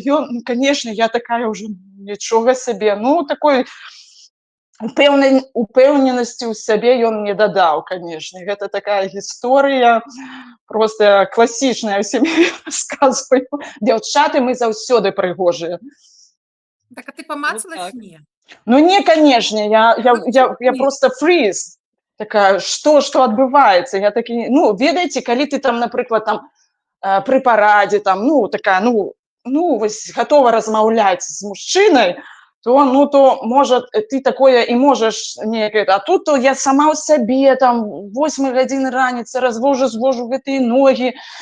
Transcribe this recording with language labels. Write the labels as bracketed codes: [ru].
[be] І ён, ну, конечно, я такая ўжо нічога сабе, ну, такой упэўненасці ў сябе ён мне дадаў, конечно. Гэта такая гісторыя, просто класічная, ўсім расказваю. Дзяўчаты, мы заўсёды прыгожыя. Так, а ты помацалась? так. [ru] Нет. Ну, не, конечно, я просто фриз. [be] Такая, что адбываецца? Я такі, ну, ведаеце, калі ты там, напрыклад, там, пры парадзе, там, ну, такая, ну, вось, гатова размаўляць з мужчынай, то, можа, ты такое і можаш неяк, а тут то я сама ў сабе, там, 8 гадзін раніцы звожу гэтыя ногі.